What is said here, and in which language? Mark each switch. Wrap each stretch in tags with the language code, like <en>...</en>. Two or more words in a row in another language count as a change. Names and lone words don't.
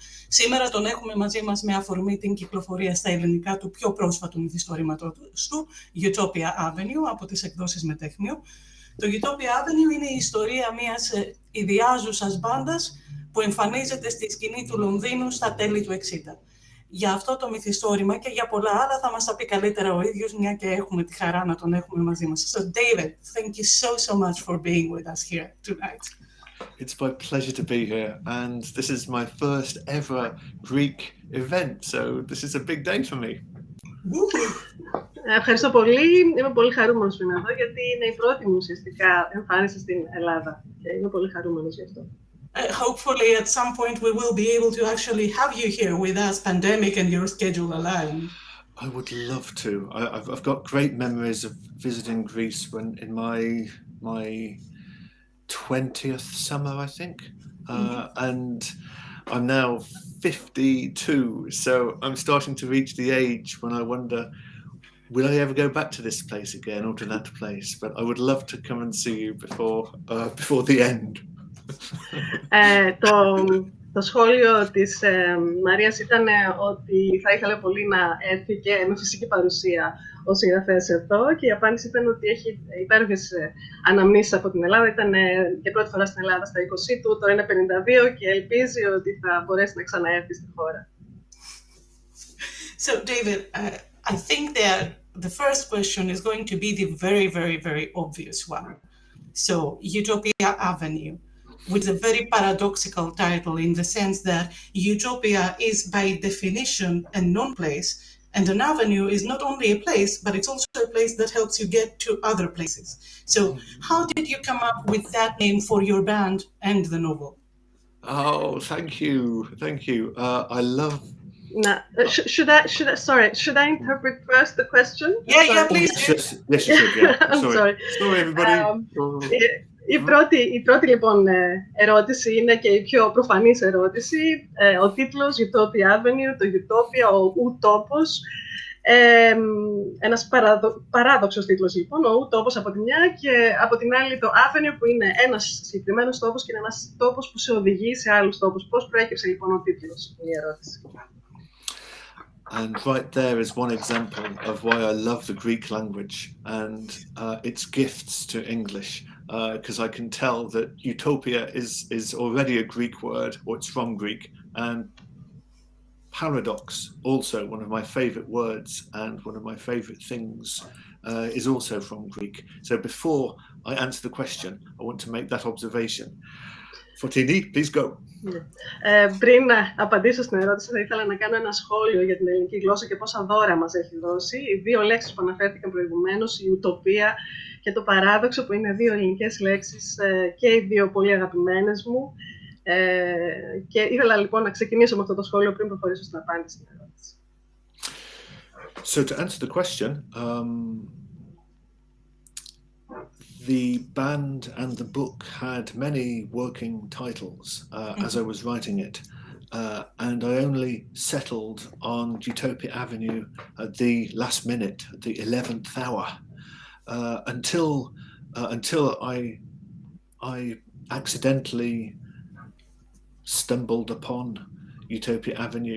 <el>Σήμερα τον έχουμε μαζί μας με αφορμή την κυκλοφορία στα ελληνικά του πιο πρόσφατου μυθιστορήματος του, Utopia Avenue, από τις εκδόσεις Μετέχμιο. Το Utopia Avenue είναι η ιστορία μιας ιδιάζουσας μπάντας που εμφανίζεται στη σκηνή του Λονδίνου στα τέλη του 60. Για αυτό το μυθιστόρημα και για πολλά άλλα θα μας τα πει καλύτερα ο ίδιος, μια και έχουμε τη χαρά να τον έχουμε μαζί μας.</el> <en>So David, thank you so much for being with us here tonight. It's my pleasure to be here, and this is my first ever Greek event, so this is a big day for me.</en> <el>Ευχαριστώ πολύ. Είμαι πολύ χαρούμενος που είμαι εδώ, γιατί είναι η πρώτη μου ουσιαστικά εμφάνιση στην Ελλάδα και είμαι πολύ χαρούμενος γι' αυτό.</el> <en>Hopefully at some point we will be able to actually have you here with us, pandemic and your schedule allowing. I would love to. I've got great memories of visiting Greece when in my 20th summer, I think, and I'm now 52, so I'm starting to reach the age when I wonder, will I ever go back to this place again or to that place? But I would love to come and see you before the end.</en> <el>Το σχόλιο της Μαρίας ήταν ότι θα ήθελε πολύ να έρθει και με φυσική παρουσία ο συγγραφέας εδώ, και η απάντηση ήταν ότι έχει υπέροχες αναμνήσεις από την Ελλάδα. Ήταν και πρώτη φορά στην Ελλάδα στα 20 του, τώρα είναι 52 και ελπίζει ότι θα μπορέσει να ξαναέρθει στη χώρα.</el> <en>So David, I think the first question is going to be the very obvious one. So Utopia Avenue, with a very paradoxical title in the sense that utopia is by definition a known place, and an avenue is not only a place, but it's also a place that helps you get to other places. So how did you come up with that name for your band and the novel? Oh, thank you. I love... Should I interpret first the question? Yeah, please. Yes, you should, yeah. I'm sorry. Sorry, everybody.</en> <el>Η πρώτη λοιπόν ερώτηση είναι και η πιο προφανής ερώτηση. Ο τίτλος Utopia Avenue, το Utopia, ο ου-τόπος. Ένας παράδοξος τίτλος λοιπόν, ο ου-τόπος από τη μια, και από την άλλη το Avenue, που είναι ένας συγκεκριμένος τόπος και είναι ένας τόπος που σε οδηγεί σε άλλους τόπους. Πώς προέκυψε λοιπόν ο τίτλος, είναι η ερώτηση.</el> <en>And right there is one example of why I love the Greek language and its gifts to English, because I can tell that utopia is already a Greek word, or it's from Greek, and paradox, also one of my favorite words and one of my favorite things, is also from Greek. So before I answer the question, I want to make that observation. Fotini, please go.</en> <el>Πριν να απαντήσω στην ερώτηση, θα ήθελα να κάνω ένα σχόλιο για την ελληνική γλώσσα και πόσα δώρα μας έχει δώσει. Οι 2 λέξεις που αναφέρθηκαν προηγουμένως, η ουτοπία και το παράδοξο, που είναι 2 ελληνικές λέξεις και οι 2 πολύ αγαπημένες μου. Και ήθελα λοιπόν να ξεκινήσω με αυτό το σχόλιο πριν προχωρήσω στην απάντηση στην ερώτηση.</el> <en>So to answer the question, the band and the book had many working titles as I was writing it, and I only settled on Utopia Avenue at the last minute, at the 11th hour, until I accidentally stumbled upon Utopia Avenue.</en>